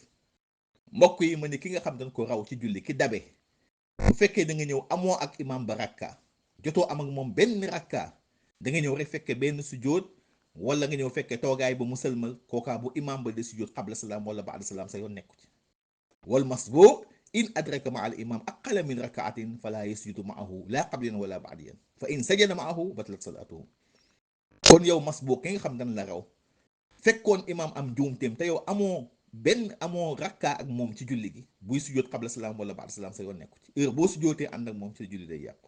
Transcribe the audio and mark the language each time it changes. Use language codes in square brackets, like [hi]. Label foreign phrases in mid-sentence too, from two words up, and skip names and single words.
[wo] mbokk yi ma ne ki nga xam dañ ko raw ci julli ki dabe bu fekkee da nga ñëw amoo ak imam ba rakka jotoo am ak moom benn rakka da nga ñëw rek fekke benn sujjóot wala nga ñëw fekke toogaay ba mu sëlmal kookaa bu imam ba di sujjóot [ar] قبل السلام ولا بعد السلام [wo] sa yoon nekku ci. [ar] والمسبوق إن أدرك مع الإمام أقل من ركعة فلا يسجد معه لا قبليا ولا بعديا فإن سجد معه بطلت صلاته. [wo] kon yow masbuuq ki nga xam dañ la raw fekkoon imam am njuumteem te yow amoo rakka ak moom ci julli gi buy sujjóot [ar] قبل السلام ولا بعد السلام [wo] sa yoon nekku ci heure boo sujjóotee ànd ak moom ci julli day yàqu.